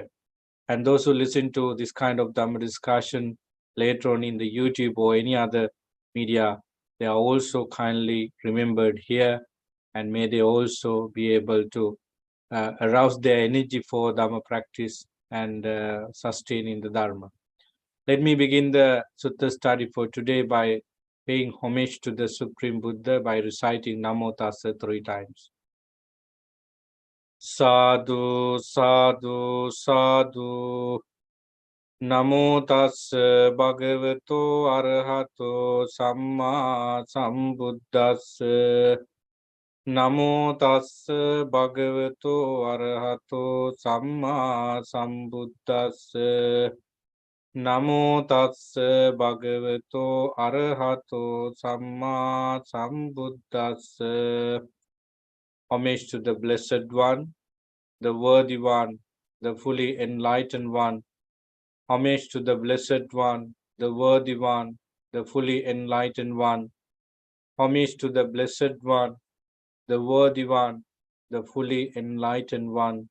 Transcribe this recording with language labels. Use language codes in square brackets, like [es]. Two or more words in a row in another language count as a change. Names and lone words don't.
[en] And those who listen to this kind of Dhamma discussion later on in the YouTube or any other media, they are also kindly remembered here, and may they also be able to arouse their energy for Dhamma practice and sustaining the Dharma. Let me begin the Sutta study for today by paying homage to the Supreme Buddha by reciting Namo Tassa 3 times. [pi] Sadhu, sadhu, sadhu. Namo Tassa Bhagavato Arahato Samma Sambuddhassa. Namo Tassa Bhagavato Arahato Samma Sambuddhassa. Namo Tassa Bhagavato Arahato Samma Sambuddhassa. [en] Homage to the Blessed One, the Worthy One, the fully enlightened One. Homage to the Blessed One, the Worthy One, the fully enlightened One. Homage to the Blessed One, the Worthy One, the fully enlightened One.